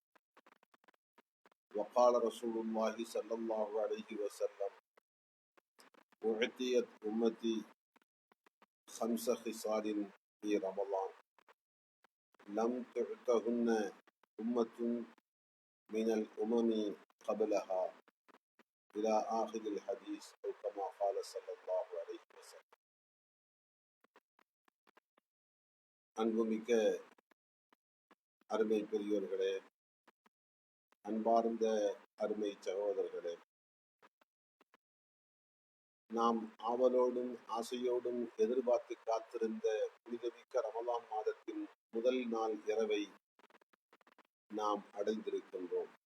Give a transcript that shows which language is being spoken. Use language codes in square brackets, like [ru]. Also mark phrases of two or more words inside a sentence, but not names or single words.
[ar] وقال رسول الله صلى الله عليه وسلم: أعطيت أمتي 5 خصال في رمضان لم تعطهن أمة من الأمم قبلها إلى آخر الحديث، أو كما قال صلى الله عليه وسلم. [ta] அன்புமிக்க அருமை பெரியோர்களே, அன்பார்ந்த அருமை சகோதரர்களே, நாம் ஆவலோடும் ஆசையோடும் எதிர்பார்த்து காத்திருந்த புனிதமிக்க ரமலான் மாதத்தின் முதல் நாள் இரவை நாம் அடைந்திருக்கின்றோம்.